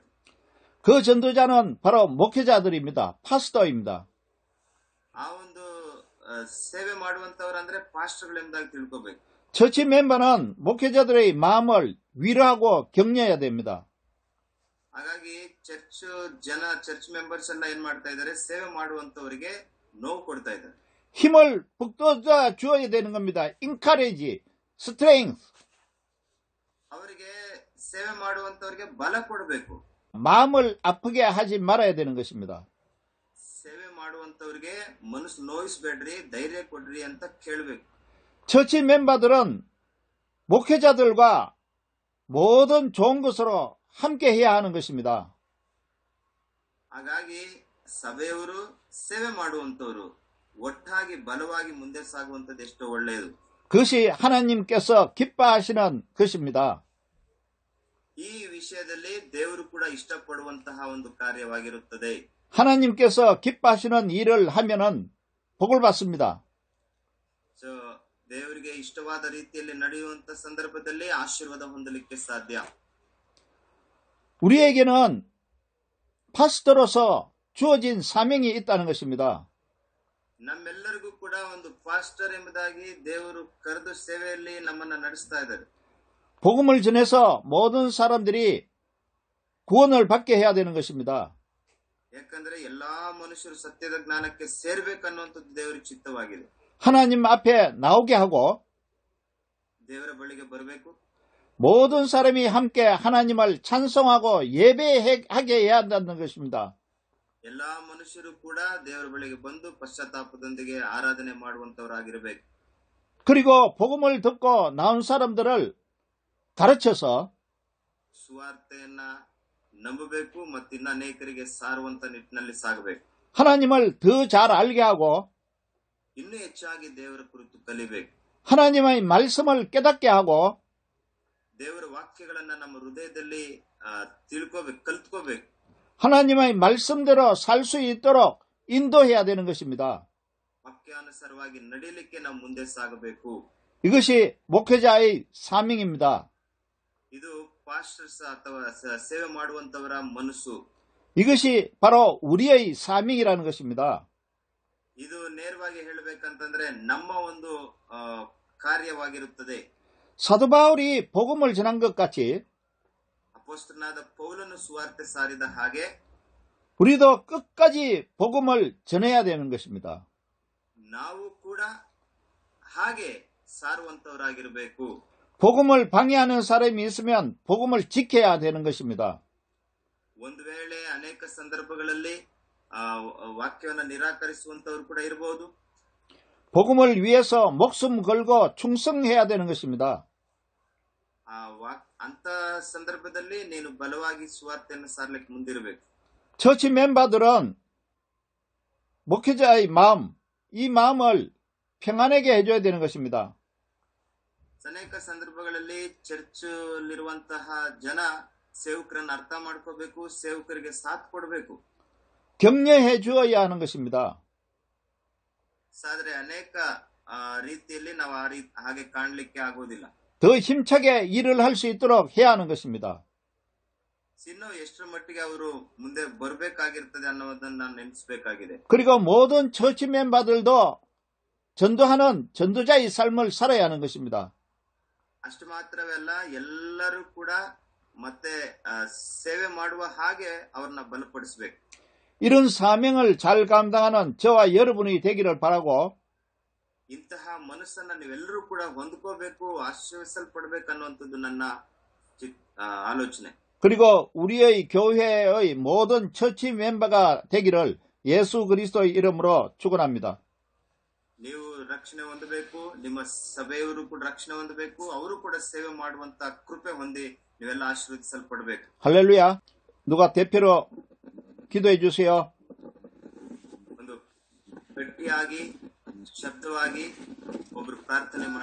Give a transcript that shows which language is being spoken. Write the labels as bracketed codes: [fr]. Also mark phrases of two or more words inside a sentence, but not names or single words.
[ko] 그 전도자는 바로 목회자들입니다. 파스터입니다. [kn] ಆ ಒಂದು ಸೇವೆ ಮಾಡುವಂತವರಂದ್ರೆ ಪಾಸ್ಟರ್ಗಳೆಂಬುದಾಗಿ ತಿಳ್ಕೋಬೇಕು. [en] church member [ko] 목회자들의 마음을 위로하고 격려해야 됩니다. [kn] ಹಾಗಾಗಿ [en] church members [kn] ಎಲ್ಲ ಏನ್ ಮಾಡ್ತಾ ಇದ್ದಾರೆ, ಸೇವೆ ಮಾಡುವಂತವರಿಗೆ ನೋವು ಕೊಡ್ತಾ ಇದ್ದಾರೆ. [ko] 힘을 북돋아 주어야 되는 겁니다. encourage, strength. [kn] ಅವರಿಗೆ ಸೇವೆ ಮಾಡುವಂತವರಿಗೆ ಬಲ ಕೊಡಬೇಕು. [ko] 마음을 아프게 하지 말아야 되는 것입니다. [kn] ಸೇವೆ ಮಾಡುವಂತವರಿಗೆ ಮನಸ್ಸು ನೋಯಿಸಬೇಡ್ರಿ, ಧೈರ್ಯ ಕೊಡ್ರಿ ಅಂತ ಕೇಳಬೇಕು. [en] church members [ko] 목회자들과 모든 좋은 것으로 함께 해야 하는 것입니다. [kn] ಹಾಗಾಗಿ ಸಭೆಯವರು ಸೇವೆ ಮಾಡುವಂತವರು ಒಟ್ಟಾಗಿ ಬಲವಾಗಿ ಮುಂದೆ ಸಾಗುವಂತದ್ದು ಎಷ್ಟೋ ಒಳ್ಳೆಯದು. [ko] 그것이 하나님께서 기뻐하시는 것입니다. [kn] ಈ ವಿಷಯದಲ್ಲಿ ದೇವರು ಕೂಡ ಇಷ್ಟಪಡುವಂತಹ ಒಂದು ಕಾರ್ಯವಾಗಿರುತ್ತದೆ. [ko] 하나님께서 기뻐하시는 일을 하면은 복을 받습니다. [kn] ದೇವರಿಗೆ ಇಷ್ಟವಾದ ರೀತಿಯಲ್ಲಿ ನಡೆಯುವಂತ ಸಂದರ್ಭದಲ್ಲಿ ಆಶೀರ್ವಾದ ಹೊಂದಲಿಕ್ಕೆ ಸಾಧ್ಯ. [ko] 우리에게는 파스터로서 주어진 사명이 있다는 것입니다. [kn] ನಮ್ಮೆಲ್ಲರಿಗೂ ಕೂಡ ಒಂದು ಪಾಸ್ಟರ್ ಎಂಬುದಾಗಿ ದೇವರು ಕರೆದು ಸೇವೆಯಲ್ಲಿ ನಮ್ಮನ್ನ ನಡೆಸ್ತಾ ಇದ್ದಾರೆ. [ko] 복음을 전해서 모든 사람들이 구원을 받게 해야 되는 것입니다. [kn] ಯಾಕಂದ್ರೆ ಎಲ್ಲಾ ಮನುಷ್ಯರು ಸತ್ಯದ ಜ್ಞಾನಕ್ಕೆ ಸೇರ್ಬೇಕನ್ನುವಂಥದ್ದು ದೇವರ ಚಿತ್ತವಾಗಿದೆ. [ko] 하나님 앞에 나오게 하고 [kn] ದೇವರ ಬಳಿಗೆ ಬರಬೇಕು. [ko] 모든 사람이 함께 하나님을 찬송하고 예배하게 해야 한다는 것입니다. [kn] ಎಲ್ಲಾ ಮನುಷ್ಯರು ಕೂಡ ದೇವರ ಬಳಿಗೆ ಬಂದು ಪಶ್ಚಾತ್ತಾಪದೊಂದಿಗೆ ಆರಾಧನೆ ಮಾಡುವಂತವರಾಗಿರಬೇಕು. [ko] 그리고 복음을 듣고 나온 사람들을 가르쳐서 [kn] ಸುವಾರ್ತೆಯನ್ನ ನಂಬಬೇಕು ಮತ್ತು ಇನ್ನ ಅನೇಕರಿಗೆ ಸಾರುವಂತ ನಿಟ್ಟಿನಲ್ಲಿ ಸಾಗಬೇಕು. [ko] 하나님을 더 잘 알게 하고 [kn] ಇನ್ನೂ ಹೆಚ್ಚಾಗಿ ದೇವರ ಕುರಿತು ಕಲಿಬೇಕು. [ko] 하나님의 말씀을 깨닫게 하고 [kn] ದೇವರ ವಾಕ್ಯಗಳನ್ನ ನಮ್ಮ ಹೃದಯದಲ್ಲಿ ತಿಳ್ಕೋಬೇಕು, ಕಲ್ತ್ಕೋಬೇಕು. [ko] 하나님의 말씀대로 살 수 있도록 인도해야 되는 것입니다. [kn] ವಾಕ್ಯಾನುಸಾರವಾಗಿ ನಡೀಲಿಕ್ಕೆ ನಾವು ಮುಂದೆ ಸಾಗಬೇಕು. [ko] 이것이 목회자의 사명입니다. [kn] ಇದು ಪಾಸ್ಟರ್ಸ್ ಅಥವಾ ಸೇವೆ ಮಾಡುವಂತವರ ಮನಸ್ಸು. [ko] 이것이 바로 우리의 사명이라는 것입니다. [kn] ಇದು ನೇರವಾಗಿ ಹೇಳಬೇಕಂತಂದ್ರೆ ನಮ್ಮ ಒಂದು ಕಾರ್ಯವಾಗಿರುತ್ತದೆ. [ko] 사도 바울이 복음을 전한 것 같이 [kn] ಅಪೊಸ್ತಲನಾದ ಪೌಲನು ಸುವಾರ್ತೆ ಸಾರಿದ ಹಾಗೆ [ko] 우리도 끝까지 복음을 전해야 되는 것입니다. [kn] ನಾವು ಕೂಡ ಹಾಗೆ ಸಾರುವಂತವರಾಗಿರಬೇಕು. [ko] 복음을 방해하는 사람이 있으면 복음을 지켜야 되는 것입니다. [kn] ಒಂದು ವೇಳೆ ಅನೇಕ ಸಂದರ್ಭಗಳಲ್ಲಿ ವಾಕ್ಯವನ್ನು ನಿರಾಕರಿಸುವಂತವರು ಕೂಡ ಇರಬಹುದು. [ko] 복음을 위해서 목숨 걸고 충성해야 되는 것입니다. [kn] ಅಂತ ಸಂದರ್ಭದಲ್ಲಿ ನೀನು ಬಲವಾಗಿ ಸುವಾರ್ತೆಯನ್ನು ಸಾರಲಿಕ್ಕೆ ಮುಂದಿರಬೇಕು. [en] church members [ko] 목회자의 마음, 이 마음을 평안하게 해줘야 되는 것입니다. [kn] ಅನೇಕ ಸಂದರ್ಭಗಳಲ್ಲಿ ಚರ್ಚ್ಲಿರುವಂತಹ ಜನ ಸೇವಕರನ್ನು ಅರ್ಥ ಮಾಡ್ಕೋಬೇಕು, ಸೇವಕರಿಗೆ ಸಾಥ್ ಕೊಡಬೇಕು. [ko] 격려해 주어야 하는 것입니다. [kn] ಆದ್ರೆ ಅನೇಕ ರೀತಿಯಲ್ಲಿ ನಾವು ಹಾಗೆ ಕಾಣಲಿಕ್ಕೆ ಆಗೋದಿಲ್ಲ. [ko] 더 힘차게 일을 할 수 있도록 해야 하는 것입니다. [kn] ಇನ್ನು ಎಷ್ಟರ ಮಟ್ಟಿಗೆ ಅವರು ಮುಂದೆ ಬರಬೇಕಾಗಿರ್ತದೆ ಅನ್ನೋದನ್ನ ನಾನು ನೆನೆಸಬೇಕಾಗಿದೆ. [ko] 그리고 모든 [en] church members [ko] 전도하는 전도자의 삶을 살아야 하는 것입니다. [kn] ಅಷ್ಟು ಮಾತ್ರವೇ ಅಲ್ಲ, ಎಲ್ಲರೂ ಕೂಡ ಮತ್ತೆ ಸೇವೆ ಮಾಡುವ ಹಾಗೆ ಅವ್ರನ್ನ ಬಲಪಡಿಸಬೇಕು. [ko] 이런 사명을 잘 감당하는 저와 여러분이 되기를 바라고 [kn] ಇಂತಹ ಮನಸ್ಸನ್ನ ನೀವೆಲ್ಲರೂ ಕೂಡ ಹೊಂದ್ಕೋಬೇಕು, ಆಶೀರ್ವಿಸಲ್ಪಡಬೇಕು ಅನ್ನುವಂಥದ್ದು ನನ್ನ ಆಲೋಚನೆ. [ko] 그리고 우리의 교회의 모든 [en] church member [ko] 되기를 예수 그리스도의 이름으로 축원합니다. [kn] ನೀವು ರಕ್ಷಣೆ ಹೊಂದಬೇಕು, ನಿಮ್ಮ ಸಭೆಯವರು ಕೂಡ ರಕ್ಷಣೆ ಹೊಂದಬೇಕು, ಅವರು ಕೂಡ ಸೇವೆ ಮಾಡುವಂತ ಕೃಪೆ ಹೊಂದಿ ನೀವೆಲ್ಲ ಆಶೀರ್ವದಿಸಲ್ಪಡಬೇಕು. [ko] 할렐루야. 누가 대표로 기도해 주세요. [kn] ಒಂದು ಗಟ್ಟಿಯಾಗಿ ಶಬ್ದವಾಗಿ ಒಬ್ರು ಪ್ರಾರ್ಥನೆ ಮಾಡಿ.